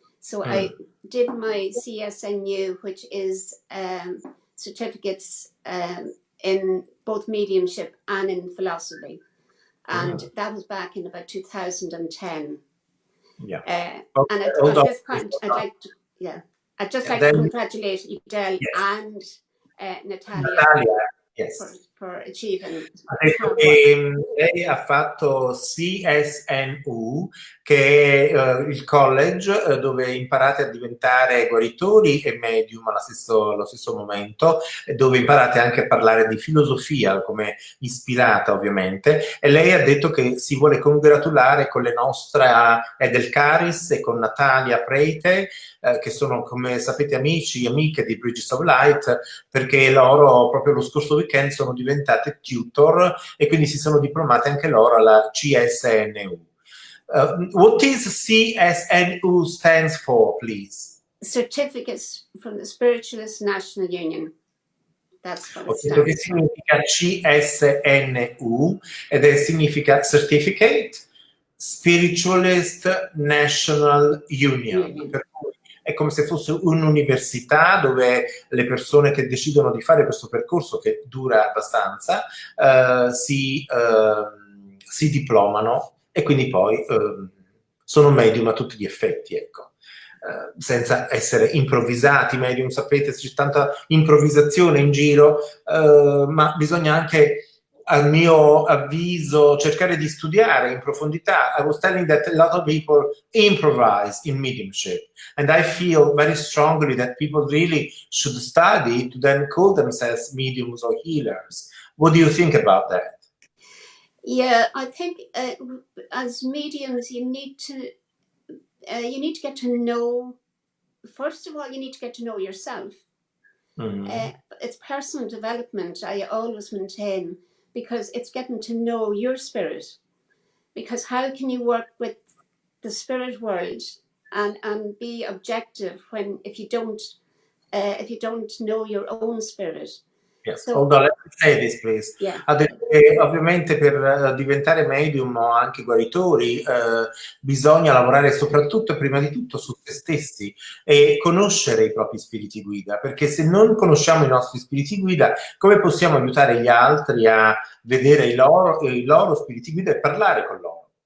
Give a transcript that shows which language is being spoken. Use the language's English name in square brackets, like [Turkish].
[English] So I did my CSNU, which is certificates in both mediumship and in philosophy. And that was back in about 2010. Yeah. And at this point, I'd just like to congratulate Edel and Natalia yes. for achieving [Italian] Ha detto [English] her work. [Italian] che lei ha fatto CSNU, che è il college dove imparate a diventare guaritori e medium allo stesso momento, dove imparate anche a parlare di filosofia come ispirata ovviamente, e lei ha detto che si vuole congratulare con le nostre Edel Caris e con Natalia Preite, che sono, come sapete, amici e amiche di Bridges of Light, perché loro proprio lo scorso weekend sono diventate tutor e quindi si sono diplomate anche loro alla CSNU. [English] What is CSNU stands for, please? Certificates from the Spiritualist National Union. That's what it [Italian] Ho detto che [English] stands for. [Italian] significa CSNU ed significa Certificate Spiritualist National Union. Per cui è come se fosse un'università dove le persone che decidono di fare questo percorso, che dura abbastanza, si diplomano e quindi poi sono medium a tutti gli effetti, ecco. Senza essere improvvisati, medium, sapete, c'è tanta improvvisazione in giro, ma bisogna anche, a mio avviso, cercare di studiare in profondità. [English] I was telling that a lot of people improvise in mediumship, and I feel very strongly that people really should study to then call themselves mediums or healers. What do you think about that? Yeah, I think as mediums, you need to get to know. First of all, you need to get to know yourself. It's personal development, I always maintain, because it's getting to know your spirit. Because how can you work with the spirit world and be objective if you don't know your own spirit? Yes. So, hold on, let me say this, please. Yeah. [Italian] Ha detto che ovviamente per diventare medium o anche guaritori bisogna lavorare soprattutto e prima di tutto su se stessi e conoscere i propri spiriti guida, perché se non conosciamo i nostri spiriti guida, come possiamo aiutare gli altri a vedere i loro spiriti guida e parlare con loro?